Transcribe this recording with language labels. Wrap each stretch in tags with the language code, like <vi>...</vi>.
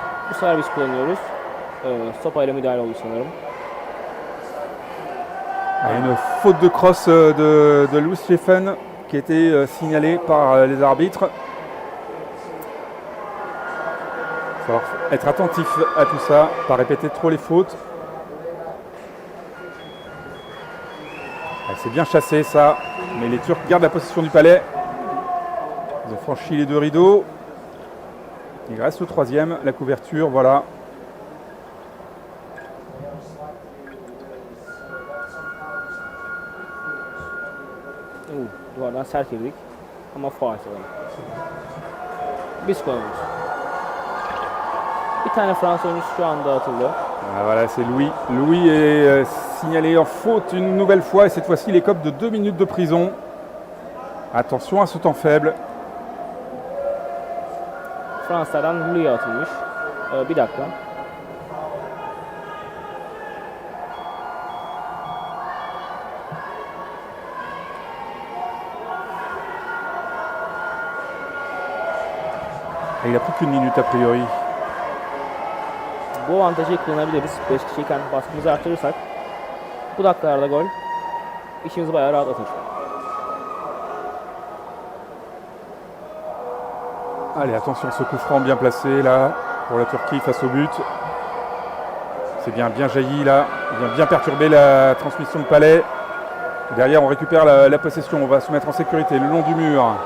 <tr>Bu sefer biz kullanıyoruz. Sopayla müdahale oldu sanırım.</tr> <fr>Une faute de cross de Louis Steffen qui a été signalée par les arbitres. Il va falloir être attentif à tout ça, pas répéter trop les fautes. C'est bien chassé ça, mais les Turcs gardent la possession du palais. Ils ont franchi les deux rideaux. Il reste le troisième, la couverture, voilà.</fr> <tr>Duvardan sert girdik ama faul sanırım. Biz kullanıyoruz. Bir tane Fransız oyuncusu şu anda atıldı.</tr> <fr>Ah, voilà, c'est Louis. Louis est signalé en faute une nouvelle fois et cette fois-ci il écope de 2 minutes de prison. Attention à ce temps faible.</fr> <tr>Fransızlardan Louis'e atılmış. Bir dakika.</tr> <fr>Et il a plus qu'une minute a priori.</fr> <tr>Bu avantajı kullanabiliriz. 5 kişiyken baskımızı artırırsak bu dakikalarda gol işimizi bayağı rahatlatır.</tr> <fr>Allez, attention, ce coup franc bien placé là pour la Turquie face au but. C'est bien jailli là, il vient bien perturber la transmission de Palais. Derrière, on récupère la possession, on va se mettre en sécurité le long du mur.</fr>